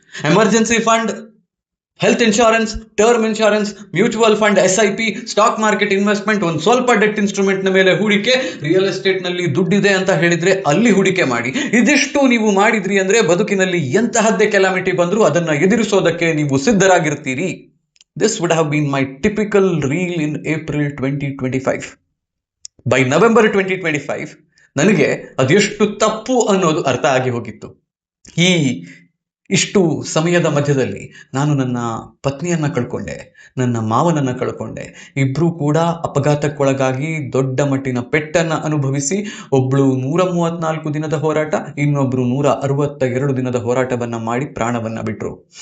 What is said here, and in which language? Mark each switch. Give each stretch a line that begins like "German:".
Kannada: Emergency fund, health insurance, term insurance, mutual fund, SIP, stock market investment, ಒಂದು ಸ್ವಲ್ಪ debt instrument ನ ಮೇಲೆ ಹೂಡಿಕೆ, ರಿಯಲ್ ಎಸ್ಟೇಟ್ ನಲ್ಲಿ ದುಡ್ಡಿದೆ ಅಂತ ಹೇಳಿದ್ರೆ ಅಲ್ಲಿ ಹೂಡಿಕೆ ಮಾಡಿ. ಇದಿಷ್ಟು ನೀವು ಮಾಡಿದ್ರಿ ಅಂದ್ರೆ ಬದುಕಿನಲ್ಲಿ ಎಂತಹದ್ದೇ ಕೆಲಾಮಿಟಿ ಬಂದರೂ ಅದನ್ನ ಎದುರಿಸೋದಕ್ಕೆ ನೀವು ಸಿದ್ಧರಾಗಿರ್ತೀರಿ.
English: This would have been my typical reel in April 2025. By November 2025,
Kannada: ನನಗೆ ಅದೆಷ್ಟು ತಪ್ಪು ಅನ್ನೋದು ಅರ್ಥ ಆಗಿ ಹೋಗಿತ್ತು. ಈ ಇಷ್ಟು ಸಮಯದ ಮಧ್ಯದಲ್ಲಿ ನಾನು ನನ್ನ ಪತ್ನಿಯನ್ನ ಕಳ್ಕೊಂಡೆ, ನನ್ನ ಮಾವನನ್ನ ಕಳ್ಕೊಂಡೆ. ಇಬ್ರು ಕೂಡ ಅಪಘಾತಕ್ಕೊಳಗಾಗಿ ದೊಡ್ಡ ಮಟ್ಟಿನ ಪೆಟ್ಟನ್ನ ಅನುಭವಿಸಿ, ಒಬ್ಳು 134 ದಿನದ ಹೋರಾಟ, ಇನ್ನೊಬ್ರು 162 ದಿನದ ಹೋರಾಟವನ್ನ ಮಾಡಿ ಪ್ರಾಣವನ್ನ ಬಿಟ್ರು.